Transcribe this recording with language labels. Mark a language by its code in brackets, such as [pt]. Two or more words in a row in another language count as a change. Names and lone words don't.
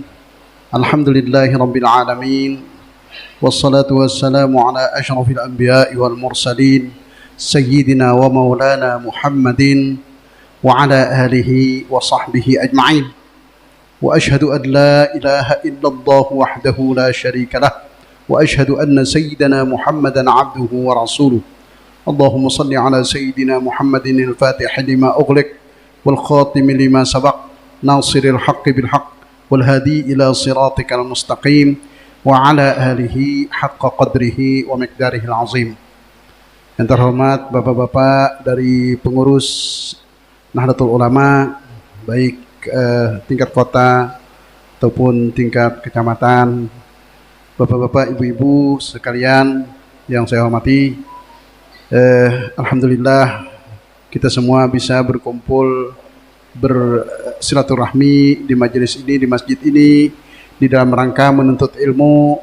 [ar] الحمد لله رب العالمين. والصلاة والسلام على أشرف الأنبياء والمرسلين سيدنا ومولانا محمد وعلى آله وصحبه أجمعين. وأشهد أن لا إله إلا الله وحده لا شريك له وأشهد أن سيدنا محمدا عبده ورسوله. اللهم صل على سيدنا محمد الفاتح لما أغلق والخاتم لما سبق ناصر الحق بالحق والهادي إلى صراطك المستقيم وعلى آله حق قدره ومقداره العظيم. [id] Yang terhormat bapak-bapak dari pengurus Nahdlatul Ulama, baik tingkat kota ataupun tingkat kecamatan, bapak-bapak, ibu-ibu sekalian yang saya hormati, alhamdulillah kita semua bisa berkumpul bersilaturahmi di majelis ini, di masjid ini, di dalam rangka menuntut ilmu.